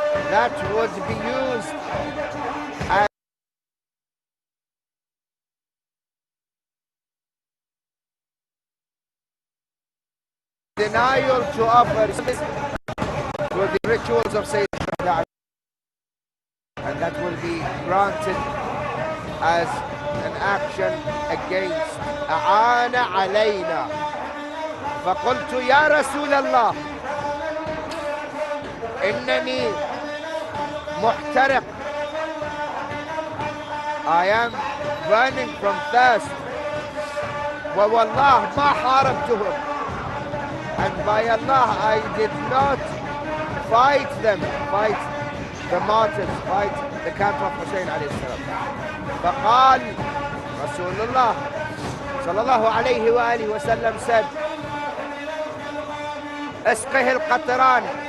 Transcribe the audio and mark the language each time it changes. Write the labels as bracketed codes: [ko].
[en] That would be used as denial to offer to the rituals of Sayyid al-Shuhada, and that will be granted as an action against [ar] أعان علينا. فقلت يا رسول الله إنني محترق, [en] I am burning from thirst. [ar] ووالله ما حاربتهم, [en] and by Allah I did not fight them, fight the martyrs, fight the camp of Hussein alayhi salam. [ar] فقال رسول الله صلى الله عليه وآله وسلم [en] said, [ar] اسقه القطران.